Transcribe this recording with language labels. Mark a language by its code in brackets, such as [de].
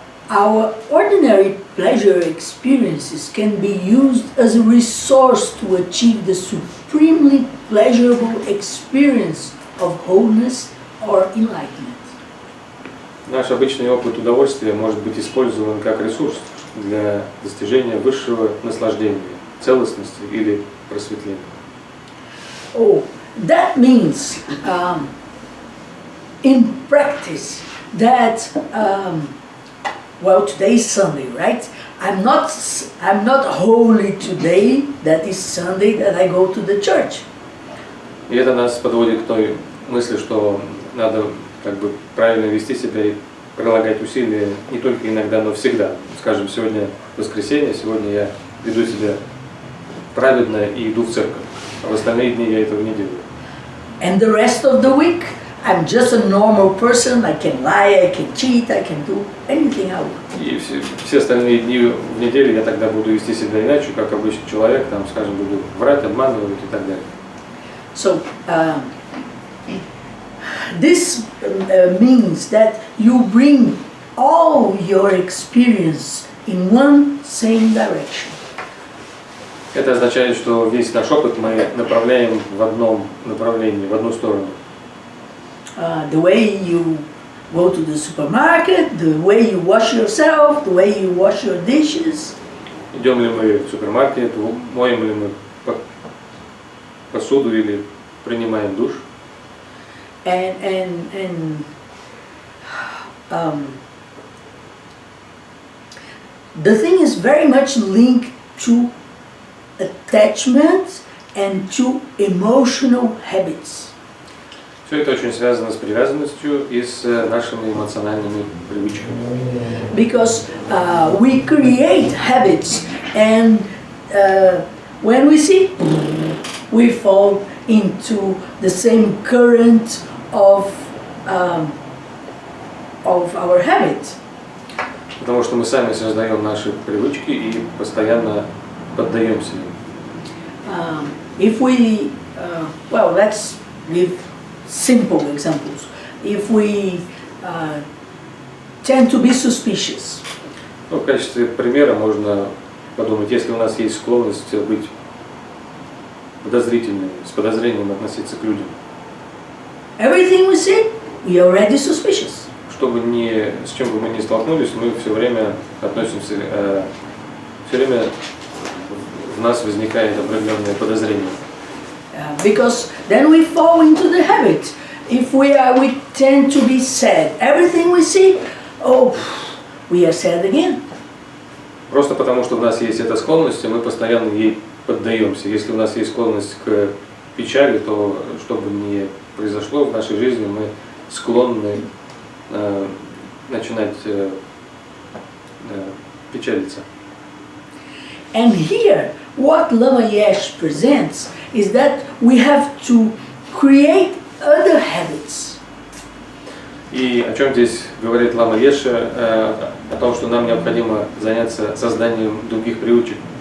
[en] Our ordinary pleasure experiences can be used as a resource to achieve the supremely pleasurable experience of wholeness or enlightenment. [ru] Наш обычный опыт удовольствия может быть использован как ресурс для достижения высшего наслаждения, целостности или просветления. [en] Oh, that means, in practice, that well, today is Sunday, right? I'm not holy today. That is Sunday that I go to the church. [ru] И это нас подводит к той мысли, что надо как бы правильно вести себя и прилагать усилия не только иногда, но всегда. Скажем, сегодня воскресенье, сегодня я веду себя праведно и иду в церковь, а в остальные дни я этого не делаю. [en] And the rest of the week, I'm just a normal person. I can lie, I can cheat, I can do anything I want. [ru] И все остальные дни в неделе я тогда буду вести себя иначе, как обычный человек, там, скажем, буду врать, обманывать и так далее. [en] So, this means that you bring all your experience in one same direction. [ru] Это означает, что весь наш опыт мы направляем в одном направлении, в одну сторону. [en] The way you go to the supermarket, the way you wash yourself, the way you wash your dishes. [ru] Идем ли мы в супермаркет, моем ли мы посуду или принимаем душ. [en] And the thing is very much linked to attachment and to emotional habits. [ru] Все это очень связано с привязанностью и с нашими эмоциональными привычками. [en] Because we create habits, and when we see, we fall into the same current of our habit. [ru] Потому что мы сами создаем наши привычки и постоянно поддаемся им. [en] If we, well, let's give simple examples. If we tend to be suspicious. [ru] Ну, в качестве примера можно подумать, если у нас есть склонность быть подозрительными, с подозрением относиться к людям. [en] Everything we see, we are already suspicious. [ru] Чтобы с чем бы мы ни столкнулись, мы все время относимся, все время в нас возникает определенное подозрение. [en] Because then we fall into the habit. If we tend to be sad. Everything we see, oh, we are sad again. [ru] Просто потому, что у нас есть эта склонность, и мы постоянно ей поддаемся. Если у нас есть склонность к печали, то, что бы ни произошло в нашей жизни, мы склонны начинать печалиться. [en] And here, what Lamaish presents is that we have to create other habits. [ru] И о чем здесь говорит Лама Еша? О том, что нам необходимо заняться созданием других привычек.